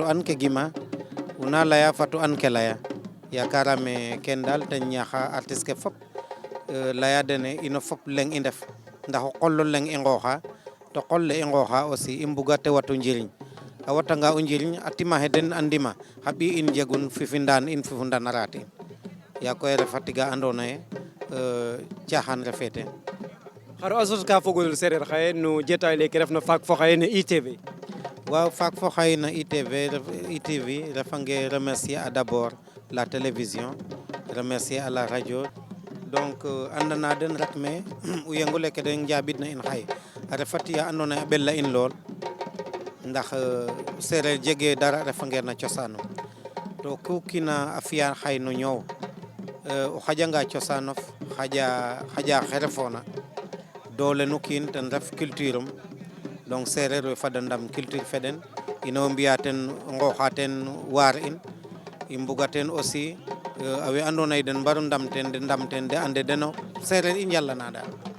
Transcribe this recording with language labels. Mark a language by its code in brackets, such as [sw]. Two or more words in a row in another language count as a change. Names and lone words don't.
[srr] an ke gima una laya fato an ke laya yakarame ken dal ten ñaxa artiste ke fop laya dene ino fop leng i ndef ndax o qol leng i nqooxa to qol le i nqooxa aussi i mbuga te watu njiriñ a watanga o njiriñ a timaxe den a ndima xa ɓiy in jegun fifindaan in fifu ndanaraat in ya koy refa tiga andona ye caaxaan refe teen xaro a sos ka fogole sereer xaye no jetaay leke refna faak fo xaye no ITV waaw faak fo xaye no ITV refange [fr] remercier a d'abord la télévision remercier à la radio donc [srr] andana den rek me o yengu leke den njaɓid na in xaye a refa tiya andona ye a ɓela in lool ndax sereer jege dara refangeer na cosaanum to ku kiina a fiya xaye no ñoow o xaƴanga cosaanof xaƴa xe refoona doole nu kiin ten ref culture um donc sereer we fada ndam culture fe den ino mbiya ten nqooxa ten waar in i mbuga ten aussi we andona ye den mbaru ndam ten de ande deno sereer i njalana daal